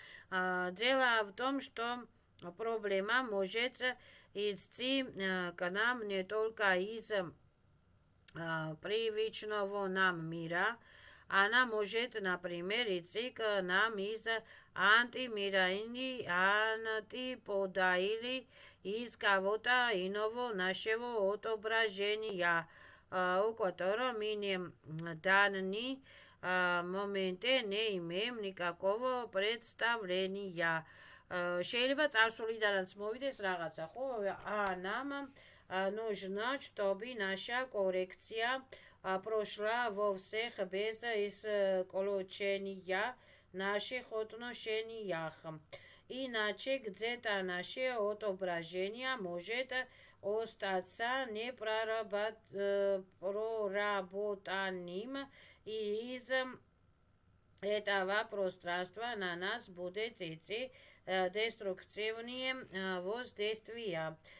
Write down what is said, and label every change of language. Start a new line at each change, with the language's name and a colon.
Russian: Дело в том, что проблема может идти к нам не только из привычного нам мира, она может, например, идти к нам из антимира или антипода или из кого-то иного нашего отображения, у которого мы не данные მომენტე не имеем никакого представления.
Georgian: შეიძლება წარსულიდანაც მოვიდეს რაღაცა, ხო?
Russian: Нам нужна, чтобы наша коррекция прошла во всех без исключения наших отношениях. Иначе где-то наше отображение может остаться непроработанным, и из этого пространства на нас будет идти деструктивные воздействия.